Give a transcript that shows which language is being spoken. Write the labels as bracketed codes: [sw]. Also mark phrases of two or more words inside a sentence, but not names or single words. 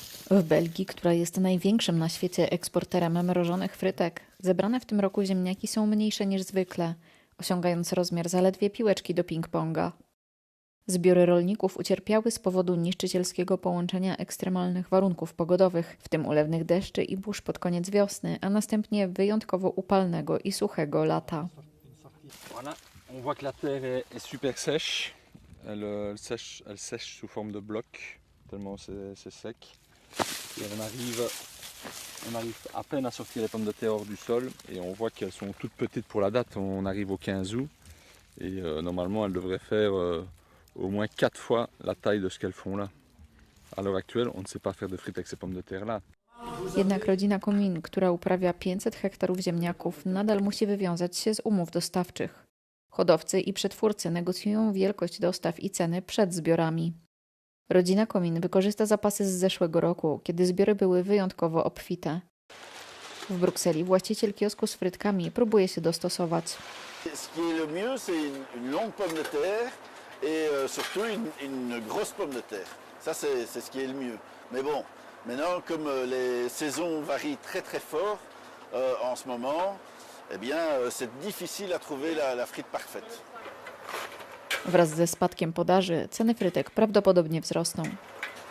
[pl] W Belgii, która jest największym na świecie eksporterem mrożonych frytek, zebrane w tym roku ziemniaki są mniejsze niż zwykle, osiągając rozmiar zaledwie piłeczki do ping-ponga. Zbiory rolników ucierpiały z powodu niszczycielskiego połączenia ekstremalnych warunków pogodowych, w tym ulewnych deszczy i burz pod koniec wiosny, a następnie wyjątkowo upalnego i suchego lata. [fr] Voilà, on voit que la terre est super sèche. Elle sèche sous forme de blocs, tellement c'est sec. Et on arrive à peine à sortir les pommes de terre hors du sol et on voit qu'elles sont toutes petites pour la date. On arrive au 15 août et normalement elles devraient faire au moins 4 fois la taille de ce qu'elles font là. À l'heure actuelle, on ne sait pas faire de frites avec ces pommes de terre là. [pl] Jednak rodzina Komin, która uprawia 500 hektarów ziemniaków, nadal musi wywiązać się z umów dostawczych. Hodowcy i przetwórcy negocjują wielkość dostaw i ceny przed zbiorami. Rodzina Komin wykorzysta zapasy z zeszłego roku, kiedy zbiory były wyjątkowo obfite. W Brukseli właściciel kiosku z frytkami próbuje się dostosować. [fr] Ce qui est le mieux, c'est une longue pomme de terre et surtout une grosse pomme de terre. Ça, c'est ce qui est le mieux. Mais bon, maintenant, comme les saisons varient très très fort en ce moment, eh bien, c'est difficile à trouver la frite parfaite. [pl] Wraz ze spadkiem podaży ceny frytek prawdopodobnie wzrosną.